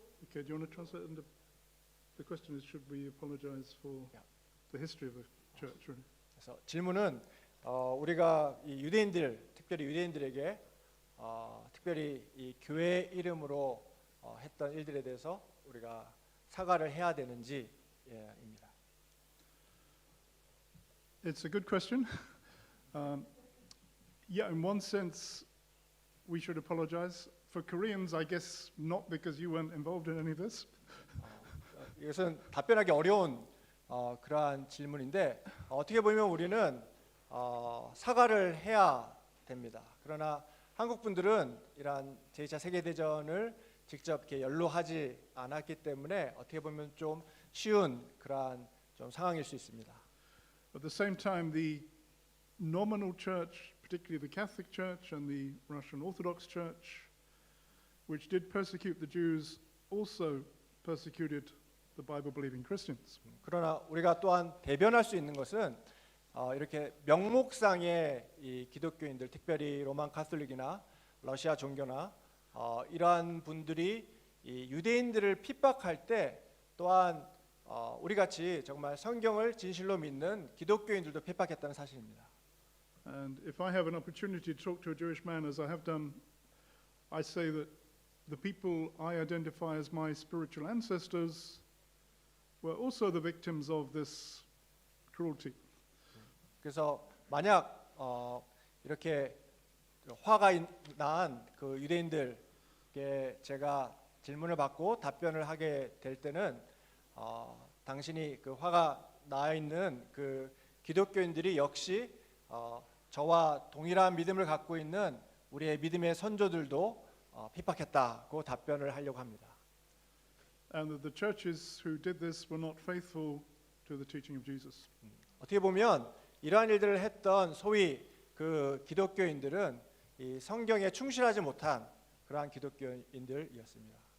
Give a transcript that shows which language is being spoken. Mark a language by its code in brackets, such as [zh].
[en] Okay, do you want to translate? And the question is, should we apologize for Yeah. the history of the church? Really? [ko] 그래서 질문은 우리가 이 유대인들, 특별히 유대인들에게 특별히 이 교회 이름으로 했던 일들에 대해서 우리가 사과를 해야 되는지입니다. [en] It's a good question. Yeah, in one sense, we should apologize. For Koreans, I guess not because you weren't involved in any of this. [ko] 이것은 답변하기 어려운 그러한 질문인데 어떻게 보면 우리는 사과를 해야 됩니다. 그러나 한국 분들은 이러한 제2차 세계대전을 직접 이렇게 연로하지 않았기 때문에 어떻게 보면 좀 쉬운 그러한 좀 상황일 수 있습니다. [en] At the same time, the nominal church, particularly the Catholic Church and the Russian Orthodox Church, which did persecute the Jews, also persecuted the Bible-believing Christians. [ko] 그러나 우리가 또한 대변할 수 있는 것은 이렇게 명목상의 이 기독교인들, 특별히 로만 카톨릭이나 러시아 종교나 이러한 분들이 이 유대인들을 핍박할 때 또한 우리 같이 정말 성경을 진실로 믿는 기독교인들도 핍박했다는 사실입니다. [en] And if I have an opportunity to talk to a Jewish man, as I have done, I say that the people I identify as my spiritual ancestors were also the victims of this cruelty. [ko] 그래서 만약 이렇게 화가 난 그 유대인들께 제가 질문을 받고 답변을 하게 될 때는 당신이 그 화가 나 있는 그 기독교인들이 역시 저와 동일한 믿음을 갖고 있는 우리의 믿음의 선조들도 핍박했다고 답변을 하려고 합니다. [en] And that the churches who did this were not faithful to the teaching of Jesus. [ko] 어떻게 보면 이러한 일들을 했던 소위 그 기독교인들은 이 성경에 충실하지 못한 그러한 기독교인들이었습니다.